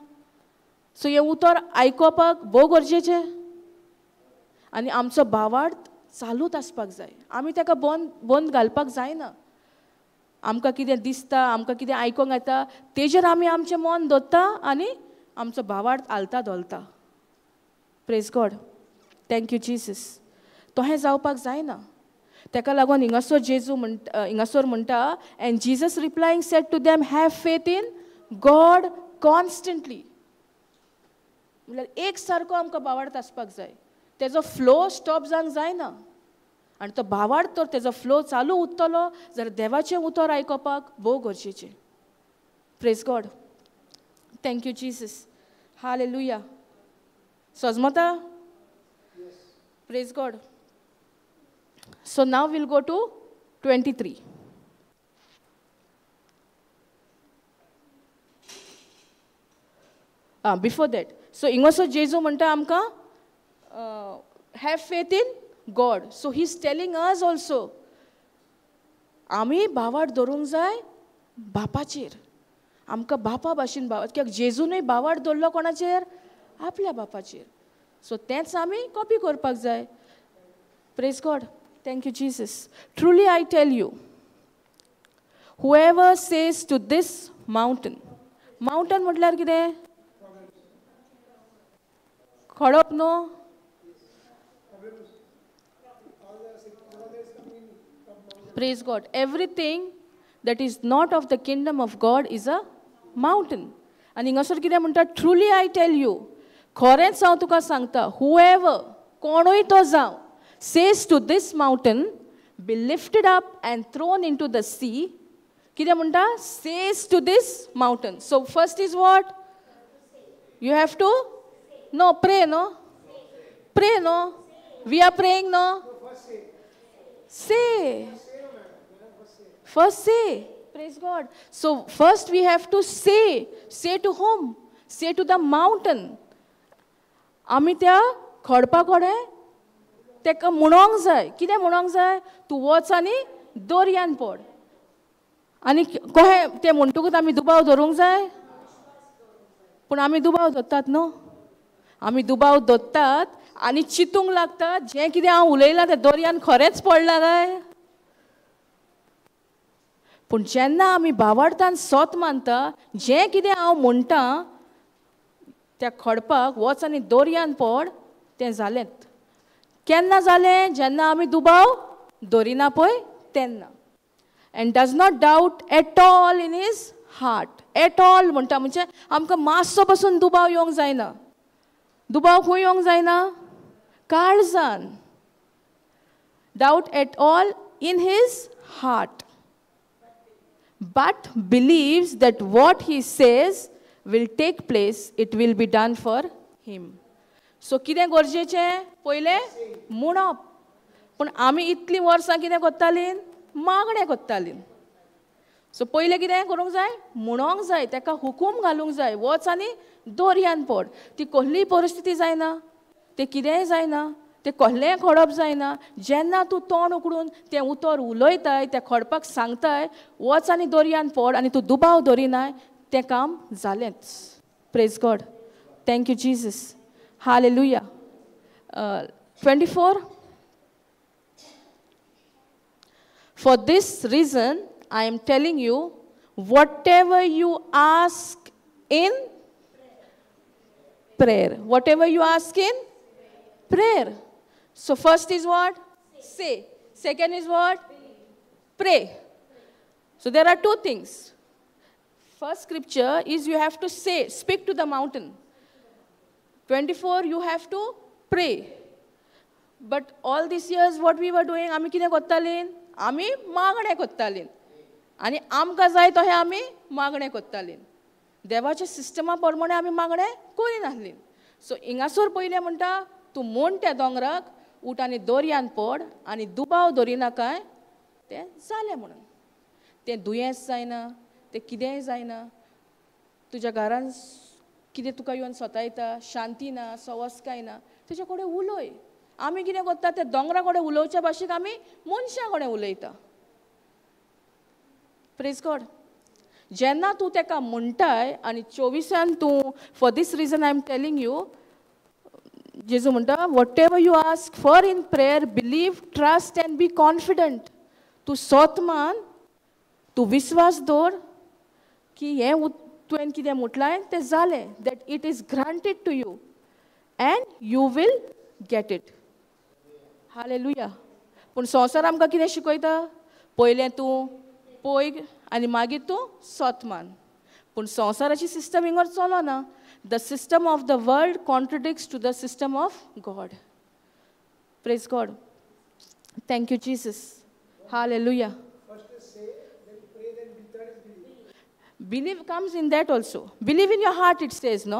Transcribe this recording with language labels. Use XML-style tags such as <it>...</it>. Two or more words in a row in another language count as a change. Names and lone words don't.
<kok>सो हें उतर आयकोपाक भोव गरजेचें. आनी आमचो भावार्थ चालूच आसपाक जाय. आमी ताका बंद घालपाक जायना. आमकां कितें दिसता, आमकां कितें आयकोंक येता, तेजेर आमी आमचें मन दवरता आनी आमचो भावार्थ आलता दोलता.</kok> <en>Praise God. Thank you Jesus.</en> <kok>तोहें जावपाक जायना. ताका लागून हिंगासर जेजू हिंगासर म्हणटा,</kok> <en>And Jesus replying said to them, have faith in God constantly.</en> <kok>म्हळ्यार एक सारको आमकां भावार्थ आसपाक जाय. तेजो</kok> <en>flow stop</en> <kok>जावंक जायना. आनी तो भावार्थ तर तेजो फ्लो चालू उरतलो जाल्यार देवाचें उतर आयकोपाक भोव गरजेचें.</kok> <en>Praise God. Thank you Jesus. हालेलुया. समजता? Praise God. So now will go to 23. Before that, so</en> <kok>हिंगासर जेजू म्हणटा आमकां</kok> <en>have faith in God. So he is telling us also,</en> <kok>आमी भावार्थ धरूंक जाय बापाचेर. आमकां बापा भाशेन कित्याक जेजूनय भावार्थ धरलो कोणाचेर? आपल्या बापाचेर. सो तेंच आमी कॉपी करपाक जाय.</kok> <en>Praise God. Thank you Jesus. Truly I tell you, whoever says to this mountain.</en> <kok>माउंटन म्हटल्यार कितें? खडप न्हू.</kok> <en>Praise God. Everything that is not of the kingdom of God is a mountain.</en> <kok>And हिंगासर कितें म्हणटा?</kok> <en>Truly I tell you,</en> <kok>खरेंच हांव तुका सांगता, whoever, कोणूय तो जावं,</kok> <en>says to this mountain, be lifted up and thrown into the sea.</en> <kok>कितें म्हणटा?</kok> <en>Says to this mountain. So first is what? You have to? No, pray, no? Pray, no? We are praying, no? Say. First say. Praise God. So first we have to say. Say to whom? Say to the mountain.</en> <kok>आमी त्या खडपा कडेन तेका म्हणोंक जाय. कितें म्हणोंक जाय? तूं वच आनी दर्यान पड. आनी कहें तें म्हणटकूच आमी दुबाव धरूंक जाय? पूण आमी दुबाव धरतात न्हू, आमी दुबाव धरतात आनी चिंतूंक लागतात जें कितें हांव उलयलां तें दर्यान खरेंच पडलां काय. पूण जेन्ना आमी भावार्थान सोत मानता जें कितें हांव म्हणटा त्या खडपाक वच आनी दर्यान पड, तें जालेंच. केन्ना जालें? जेन्ना आमी दुबाव धरिना पळय तेन्ना.</kok> <en>And does not doubt at all in his heart. at all</en> <kok>म्हणटा म्हणजे आमकां मातसो पासून दुबाव येवंक जायना. दुबाव खंय येवंक जायना? काळजान.</kok> <en>doubt at all in his heart. But believes that what he says will take place, it will be done for him.</en> <kok>So कितें गरजेचें? पयलें म्हणप. पूण आमी इतलीं वर्सां कितें करतालीं? मागणें करतालीं. सो पयलें कितें करूंक जाय? म्हणोंक जाय, ताका हुकूम घालूंक जाय, वच आनी दर्यान पड. ती कसलीय परिस्थिती जायना, तें कितेंय जायना, तें कसलेंय खडप जायना. जेन्ना तूं तोंड उकडून तें उतर उलयताय, त्या खडपाक सांगताय वच आनी दर्यान पड आनी तूं दुबाव धरिनाय, तें काम जालेंच.</kok> <en>Praise God. Thank you Jesus. हालेलुया. 24. For this reason I am telling you, whatever you ask in prayer. Whatever you ask in prayer. So first is what? Say. Second is what? Pray. So there are two things. First scripture is you have to say, speak to the mountain. 24, you have to pray. But all these years what we were doing,</en> <kok>आमी कितें करतालीं? आमी मागणें करतालीं. आनी आमकां जाय तशें आमी मागणें करतालीं. देवाच्या सिस्टमा प्रमाणे आमी मागणें करिनासलीं. सो हिंगासर पयलें म्हणटा तूं म्हण त्या दोंगराक उठ आनी दर्यान पड आनी दुबाव धरिनाकाय, तें जालें म्हणून. तें दुयेंस जायना, तें कितेंय जायना, तुज्या घरान कितें तुका येवन सतायता, शांती ना, सवस्काय ना, तुजे कडेन उलय. आमी कितें करता? तें दोंगरा कडेन उलोवच्या भाशेक आमी मनशां कडेन उलयता.</kok> <en>Praise God.</en> <kok>जेन्ना तूं ताका म्हणटाय आनी 24 तूं</kok> <en>for this reason I am telling you,</en> <kok>जेजू म्हणटा</kok> <en>whatever you ask for in prayer, believe, trust and be confident.</en> <kok>तूं सोत मान, तूं विस्वास दवर की हें तुवें कितें म्हटलां तें जालें,</kok> <en>that it is granted to you and you will get it. हालेलुया.</en> <kok>पूण संवसार आमकां कितें शिकयता? पयलें तूं पळय आनी मागीर तूं सोत मान. पूण संवसाराची सिस्टम हिंगर चलना.</kok> <en>The system of the world contradicts to the system of God. Praise God. Thank you, Jesus. Hallelujah. First is say, then pray, then third is believe. Believe comes in that also. Believe in your heart, it says, no?</en>